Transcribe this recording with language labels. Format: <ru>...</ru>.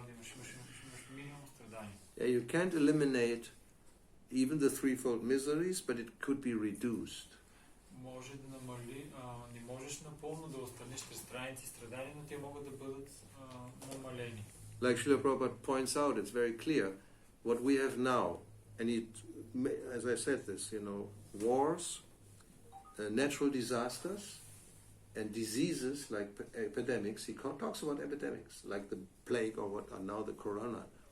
<bg>Няма да имаш минимум страдания.</bg> <en>Yeah, you can't eliminate even the threefold miseries, but it could be reduced.</en> <bg>Може да намали, не можеш напълно да отстраниш страници страдания, но те могат да бъдат намалени.</bg> <en>Like Srila Prabhupada points out, it's very clear what we have now, and as I said this, wars, natural disasters, and diseases like epidemics. He talks about epidemics, like the plague or what are now the corona.</en>